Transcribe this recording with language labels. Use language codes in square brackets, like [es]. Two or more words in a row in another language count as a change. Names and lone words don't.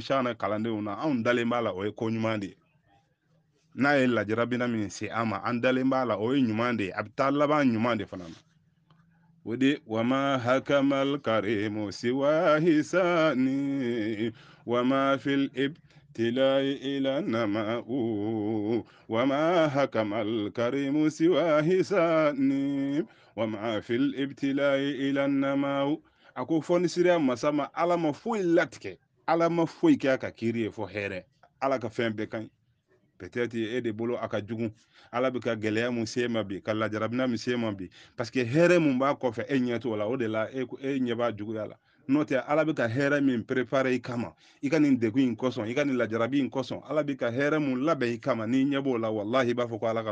[bm] sagana kalandenw na anw dalen b'a la o ye ko ɲuman de ye n'a ye lajarabina min se an ma an dalen b'a la o ye ɲuman de ye a bɛ taa laban ɲuman de fana na o de [ar] وما حكم الكريم سوى إحسان وما في الابتلاء إلا نعماء وما حكم الكريم سوى إحسان وما في الابتلاء إلا نعماء [bm] a ko fɔnisiriya masa ma ala ma foyi latigɛ ala ma foyi kɛ a ka kiiri ye fɔ hɛrɛ ala ka fɛn bɛɛ ka ɲi peut-être e de bolo a ka jugu ala bɛ ka gɛlɛya mun se ma bi ka lajarabina min se ma bi [fr] parce que [bm] hɛrɛ mun b'a kɔfɛ e ɲɛ t'o la o de la e ɲɛ b'a juguya la n'o tɛ ala bɛ ka hɛrɛ min préparer i kama i ka nin degun in kosɔn i ka nin lajarabi in kosɔn ala bɛ ka hɛrɛ mun labɛn i kama n'i ɲɛ b'o la wallahi i b'a fɔ ko ala ka